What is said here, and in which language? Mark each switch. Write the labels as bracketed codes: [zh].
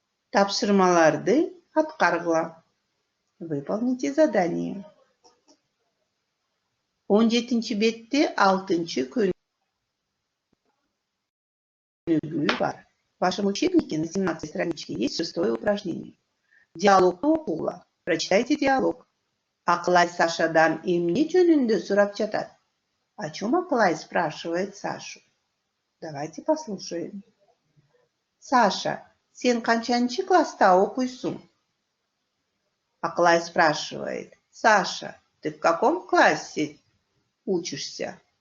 [ky] Тапшырмаларды аткаргыла. [ru] Выполните задание. [ky] 17 бетте 6 көнүгүү бар. [ru] В вашем учебнике на 17 страничке есть 6-е упражнение. [ky] Диалог окула. [ru] Прочитайте диалог. [ky] Акылай Сашадан эмне жөнүндө сурап жатат? [ru] О чем Акылай спрашивает Сашу? Давайте послушаем. [ky] Саша, сен канчанчы класста окуйсуң? [ru] Акылай спрашивает. Саша, ты в каком классе учишься?